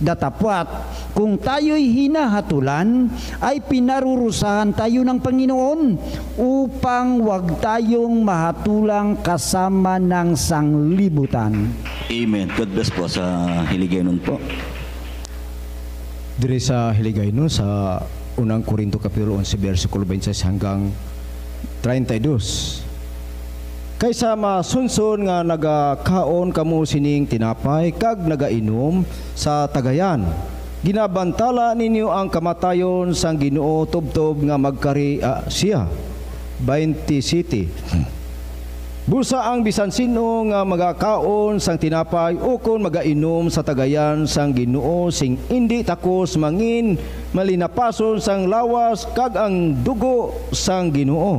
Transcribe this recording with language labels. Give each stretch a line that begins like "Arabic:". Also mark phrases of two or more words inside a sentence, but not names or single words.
Filipino: Datapwat, kung tayo'y hinahatulan, ay pinarurusahan tayo ng Panginoon upang wag tayong mahatulang kasama ng sanglibutan. Amen.
English: God bless
Filipino: po sa Hiligaynon po.
Hiligaynon: Dire sa Hiligaynon, sa unang Korinto Kapitulo 11, versikulo 26 hanggang 32. Kaysa masunson nga nagakaon kamo sining tinapay, kag nagainom sa tagayan, ginabantala ninyo ang kamatayon sang Ginoo tubtob nga magkari siya. 27. Busa ang bisan sino nga magakaon sang tinapay o kon magainom sa tagayan sang Ginoo sing indi takos mangin malinapason sang lawas kag ang dugo sang Ginoo.